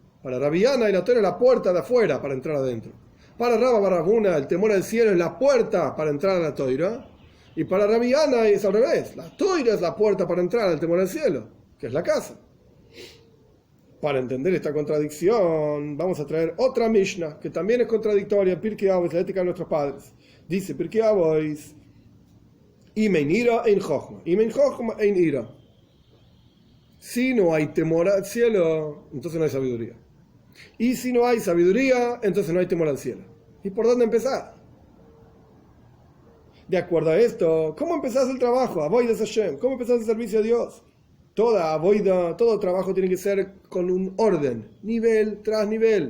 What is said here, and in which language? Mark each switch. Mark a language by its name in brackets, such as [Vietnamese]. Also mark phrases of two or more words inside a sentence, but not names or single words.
[Spanish] Para Rabbi Yanai, la Torah es la puerta de afuera para entrar adentro. Para Rabba bar Ravuna, el temor al cielo es la puerta para entrar a la Torah. Y para Rabbi Yanai es al revés. La Torah es la puerta para entrar al temor al cielo, que es la casa. Para entender esta contradicción, vamos a traer otra Mishnah, que también es contradictoria, Pirkei Avos, la ética de nuestros padres. Dice Pirkei Avos: [Hebrew] אם אין יראה אין חכמה, אם אין חכמה אין יראה. [Spanish] Si no hay temor al cielo, entonces no hay sabiduría. Y si no hay sabiduría, entonces no hay temor al cielo. ¿Y por dónde empezar? De acuerdo a esto, ¿cómo empezás el trabajo? [Hebrew] עבודת השם. [Spanish] ¿Cómo empezás el servicio a Dios? Toda avoida, todo trabajo tiene que ser con un orden, nivel tras nivel.